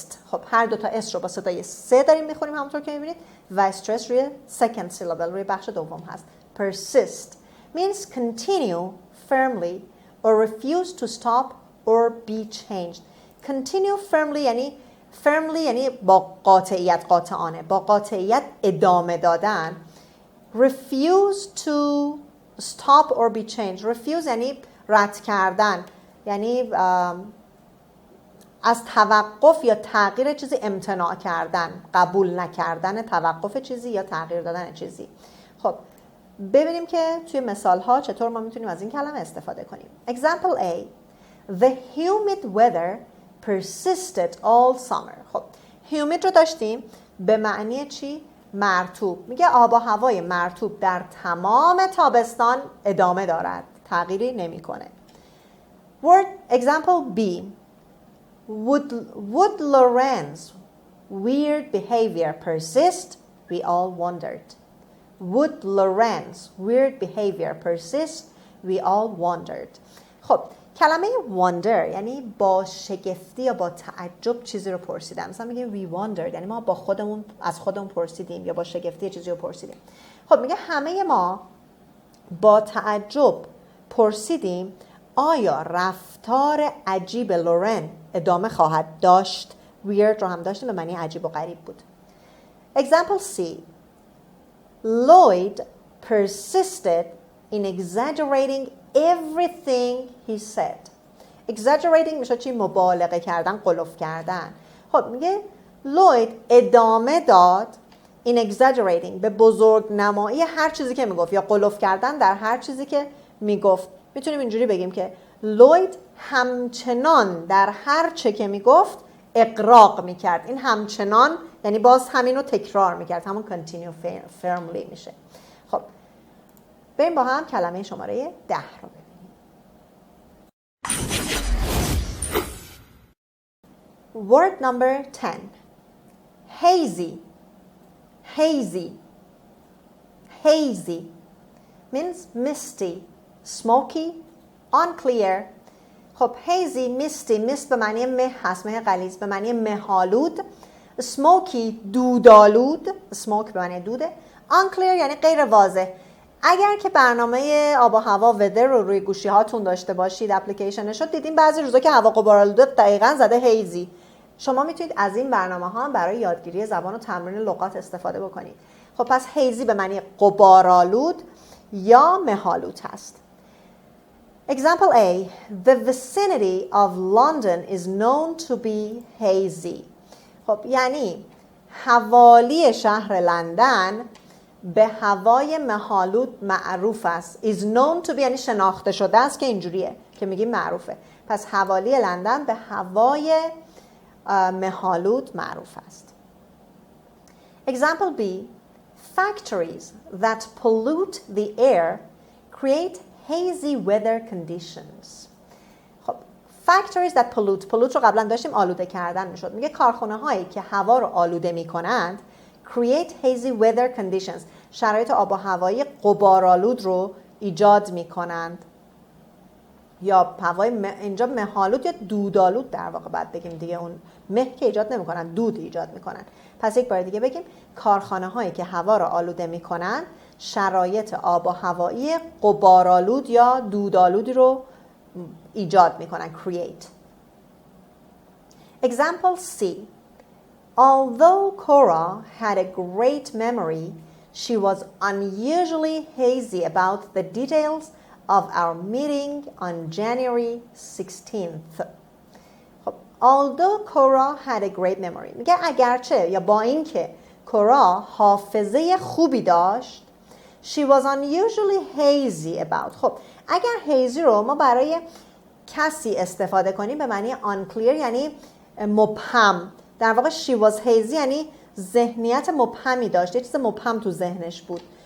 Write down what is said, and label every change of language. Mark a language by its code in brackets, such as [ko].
[fa] خب هر دو تا اس رو با صدای سه داریم میخونیم همونطور که میبینید و استرس روی second syllable، روی بخش دوم هست. [en] persist means continue firmly or refuse to stop or be changed. continue firmly [fa] یعنی با قاطعیت، قاطعانه، با قاطعیت ادامه دادن. [en] refuse to stop or be changed. [fa] refuse یعنی رد کردن، یعنی از توقف یا تغییر چیزی امتناع کردن، قبول نکردن توقف چیزی یا تغییر دادن چیزی. خب ببینیم که توی مثال ها چطور ما میتونیم از این کلمه استفاده کنیم. [en] Example A: The humid weather persisted all summer. [fa] خب humid رو داشتیم به معنی چی؟ مرطوب. میگه آب و هوای مرطوب در تمام تابستان ادامه دارد، تغییری نمیکنه. [en] Word example B. Would Lauren's weird behavior persist? We all wondered. Would Lauren's weird behavior persist? We all wondered. [fa] خب کلمه wonder یعنی با شگفتی یا با تعجب چیزی رو پرسیدم. مثلا میگیم [en] we wondered [fa] یعنی ما با خودمون از خودمون پرسیدیم یا با شگفتی چیزی رو پرسیدیم. خب میگه همه ما با تعجب پرسیدیم آیا رفتار عجیب لورن ادامه خواهد داشت؟ weird رو هم داشتیم به معنی عجیب و غریب بود. [en] Example C. Lloyd persisted in exaggerating everything he said. [fa] exaggerating میشه چی؟ مبالغه کردن، غلف کردن. خب میگه لوید ادامه داد [en] in exaggerating [fa] به بزرگ نمایی هر چیزی که میگفت یا غلف کردن در هر چیزی که میگفت. میتونیم اینجوری بگیم که لوید همچنان در هر چه که میگفت اقراق میکرد. این همچنان یعنی باز همین رو تکرار میکرد، همون [en] continue firmly [fa] میشه. خب بریم با هم کلمه شماره 10 رو ببینیم. [en] Word number 10. Hazy. Hazy. Hazy means misty, smoky, unclear. [fa] خب hazy, misty, mist به معنی مه هست، مه غلیظ، به معنی مه‌آلود. smoky دودآلود، smoke به معنی دوده. unclear یعنی غیر واضح. اگر که برنامه آب و هوا ودر رو روی گوشی هاتون داشته باشید اپلیکیشنش رو دیدین بعضی روزا که هوا غبارآلوده دقیقاً زده هیزی. شما میتونید از این برنامه ها برای یادگیری زبان و تمرین لغات استفاده بکنید. خب پس هیزی به معنی غبارآلود یا مه‌آلود هست. [en] Example A. The vicinity of London is known to be hazy. [fa] خب یعنی حوالی شهر لندن به هوای مه‌آلود معروف است. [en] is known to be [fa] یعنی شناخته شده است که اینجوریه که میگیم معروفه. پس حوالی لندن به هوای مه‌آلود معروف است. [en] Example B. Factories that pollute the air create hazy weather conditions. [fa] خب [en] factories that pollute [fa] رو قبلا داشتیم آلوده کردن میشد. میگه کارخانه هایی که هوا رو آلوده میکنند [en] create hazy weather conditions [fa] شرایط آب و هوایی غبارآلود رو ایجاد میکنند. یا هوای اینجا مه‌آلود یا دودآلود در واقع باید بگیم دیگه، اون مه که ایجاد نمیکنن دود ایجاد میکنن. پس یک بار دیگه بگیم کارخانه هایی که هوا را آلوده میکنن شرایط آب و هوایی غبارآلود یا دودآلودی رو ایجاد میکنن. [en] create. Example C. Although Cora had a great memory, she was unusually hazy about the details of our meeting on January 16th. Although Cora had a great memory. [fa] میگه اگرچه یا با اینکه کورا حافظه خوبی داشت [en] she was unusually hazy about. [fa] خب اگر hazy رو ما برای کسی استفاده کنیم به معنی unclear یعنی مبهم. در واقع [en] she was hazy [fa] یعنی ذهنیت مبهمی داشت، یه چیز مبهم تو ذهنش بود.